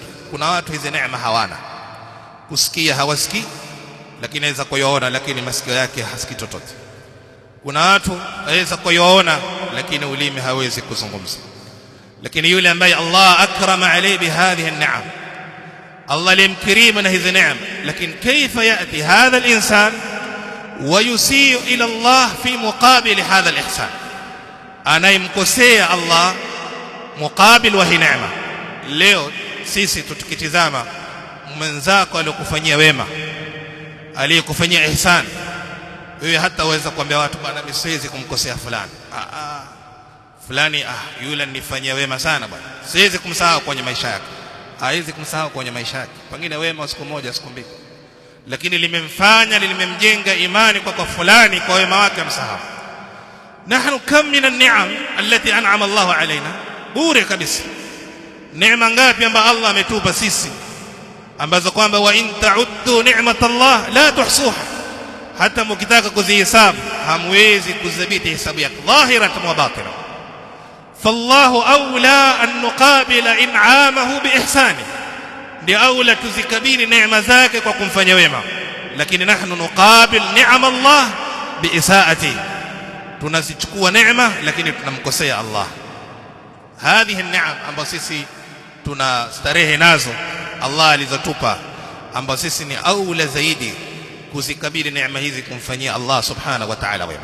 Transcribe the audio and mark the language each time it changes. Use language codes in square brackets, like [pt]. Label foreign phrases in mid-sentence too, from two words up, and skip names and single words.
[sw] Kuna watu hizi neema hawana, kusikia hawasikii, lakini aweza kuyaona, lakini masikio yake hasikii chochote. Kuna watu aweza kuyaona, lakini ulimi hawezi kuzungumza. Lakini yule ambaye Allah [ar] أكرم عليه بهذه النعم, [sw] Allah limkirimu na hizi neema, lakini [ar] كيف يأتي هذا الإنسان و يسيء إلى الله في مقابل هذا الإحسان, [sw] anayemkosea Allah muqabil wa hii neema. Leo sisi tukitizama mwenzako aliyokufanyia wema, aliyekufanyia ihsan, wewe hata uweza kuambia watu bwana, mimi siwezi kumkosea fulani. Fulani yule nifanyia wema sana bwana, siwezi kumsahau kwenye maisha yake. Haiwezi kumsahau kwenye maisha yake, pengine wema siku moja siku mbili, lakini limemfanya, limemjenga imani kwa fulani, kwa wema wake amsahau. [ar] نحن كم من النعم التي أنعم الله علينا, [sw] bure kabisa. Neema ngapi ambazo Allah ametupa sisi, ambazo kwamba [ar] و إن تعدوا نعمة الله لا تحصوها, [sw] hata mkitaka kuzihesabu hamwezi kudhibiti hesabu yake, [ar] ظاهرة و باطنة. فالله أولى أن نقابل إنعامه بإحسان, [sw] ndio aula tuzikabili neema zake kwa kumfanya wema. Lakini [ar] نحن نقابل نعم الله بإساءة, [sw] tunazichukua neema lakini tunamkosea Allah. [ar] هذه النعم [sw] ambazo sisi tunastarehe nazo Allah alizotupa, ambazo sisi ni aula zaidi kuzikabili neema hizi kumfanyia Allah [ar] سبحانه و تعالى [sw] wema.